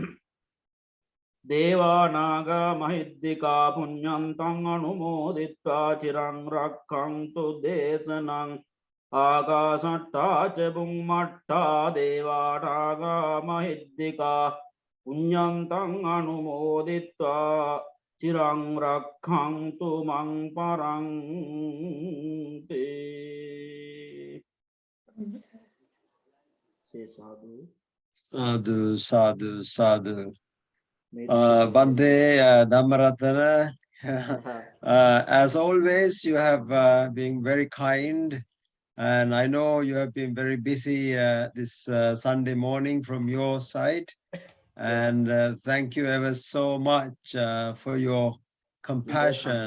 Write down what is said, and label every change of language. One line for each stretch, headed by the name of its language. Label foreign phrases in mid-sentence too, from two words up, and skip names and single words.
Pali: දේවා නාග මහිද්దికා පුඤ්ඤන්තං අනුමෝදිත්වා චිරං රක්ඛන්තු දේශනං ආකාසට්ටා ච බුම්මට්ටා දේවා නාග මහිද්దికා පුඤ්ඤන්තං අනුමෝදිත්වා චිරං රක්ඛන්තු මං පරන්ති සාදු Sadhu, sadhu, sadhu.
English: Bhante Dhammaratana, as always, you have been very kind, and I know you have been very busy this Sunday morning from your side. And thank you ever so much for your compassion.